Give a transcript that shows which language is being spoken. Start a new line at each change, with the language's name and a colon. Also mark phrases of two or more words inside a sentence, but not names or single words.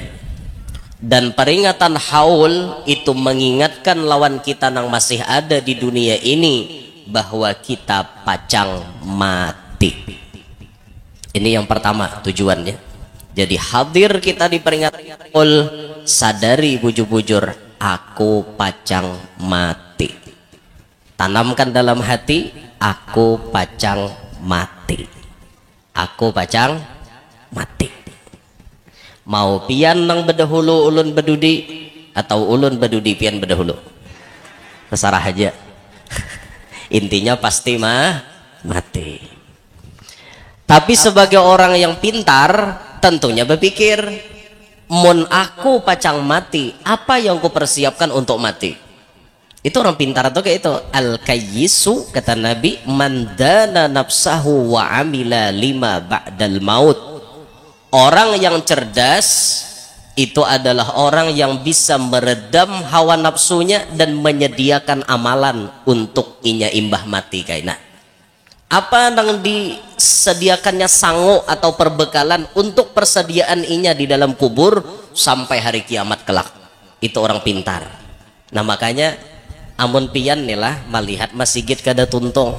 Banjar: Dan peringatan haul itu mengingatkan lawan kita yang masih ada di dunia ini bahwa kita pacang mati.
Indonesian: Ini yang pertama tujuannya. Jadi hadir kita di peringatan haul,
Banjar: sadari bujur-bujur aku pacang mati. Tanamkan dalam hati, aku pacang mati. Aku pacang mati. Mau pian nang bedahulu ulun bedudi, atau ulun bedudi pian bedahulu, terserah aja.
Indonesian: Intinya pasti mati.
Banjar: Tapi sebagai orang yang pintar tentunya berpikir, mun aku pacang mati, apa yang ku persiapkan untuk mati?
Indonesian: Itu orang pintar atau kayak itu. Al-kayyisu kata Nabi,
Arabic: mandana nafsahu wa amila lima ba'dal maut.
Indonesian: Orang yang cerdas itu adalah orang yang bisa meredam hawa nafsunya dan menyediakan amalan untuk inya imbah mati kaina. Apa yang disediakannya sangu atau perbekalan untuk persediaan inya di dalam kubur sampai hari kiamat kelak. Itu orang pintar.
Banjar: Nah makanya amun pian nih lah melihat masjid kada tuntung.